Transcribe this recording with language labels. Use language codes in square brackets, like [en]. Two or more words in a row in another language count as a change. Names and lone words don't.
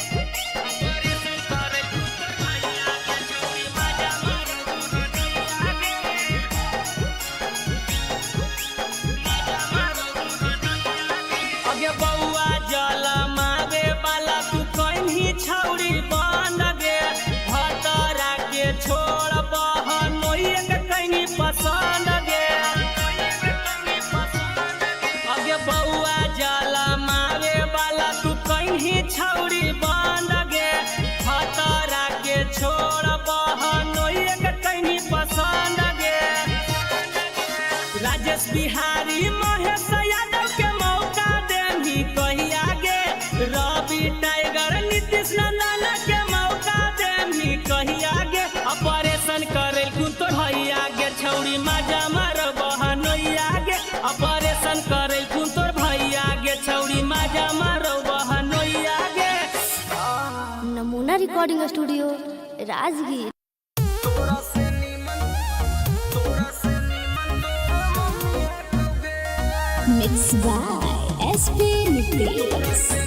[mag] अगे बउआ जल मावे वाला तू कहीं छौड़ी बन गे भतरा के छोड़ बहनोइया के कहीं पसंद गे अगे बउआ जल मावे वाला तू कहीं छौड़ी बन गे भतरा के छोड़ बहनोइया के कहीं पसंद गे राजेश बिहारी महेश यादव के मौका देनी कहिया गे रवि टाइगर नीतीश नंदन के मौका देनी कहिया गे ऑपरेशन करेल कुन तोर भैया गे छौड़ी माजा मारो बहनोइया गे ऑपरेशन करेल कुन तोर भैया गे छौड़ी माजा मारो बहनोइया गे नमूना रिकॉर्डिंग स्टूडियो राजगीर। [en] Mixed by SP Nitish.